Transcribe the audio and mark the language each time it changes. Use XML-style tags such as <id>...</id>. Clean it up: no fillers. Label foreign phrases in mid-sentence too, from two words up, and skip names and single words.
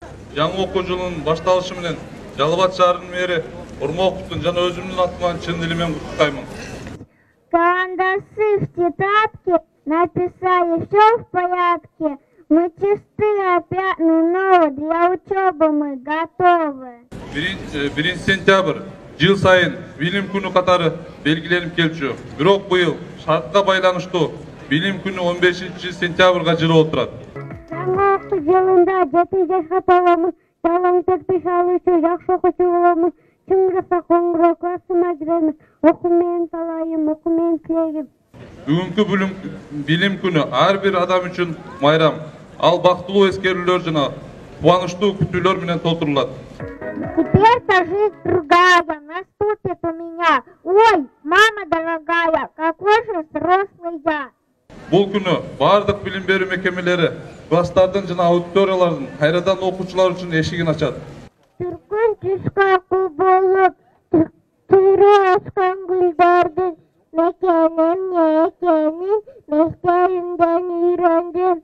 <ky>жаңы окуу жылынын башталышы менен Жалал Абад шаарынын мэри Ормоковдун жана өзүмдүн атыман чын дилимен куттуктаймын.</ky> <ru>Карандаши в тетрадке написали все в порядке. Мы чисты, опрятны, для учебы мы готовы.</ru> <ky>1 сентябрь жыл сайын билим күнү катары белгиленип келчү. Бирок быйыл шартка байланыштуу билим күнү 15 сентябрга жылып отурат. Жаңы окуу жылында 7 жашка толомуз, жалаң тепиш алуучу, жакшы окуучу болобуз. Чыңгырса коңгуроо классыма киремиз. Окуу менен талайым, окуу менен тилегим. Бүгүнкү билим күнү ар бир адам үчүн майрам. Ал бактылуу эскерүүлөр жана кубанычтуу күтүүлөр менен толтурулат.</ky> <ru>Теперь-то жизнь другая, наступит у меня. Ой, мама дорогая, какой же взрослый я.</ru> <ky>Бул күнү бардык билим берүү мекемелери класстардын жана аудиториялардын кайрадан окуучулар үчүн эшигин ачат. Түркүн түшкө кул болуп, түрү ачкан гүлдөрдүн мекенин, мектеримден үйрөндүм.</ky>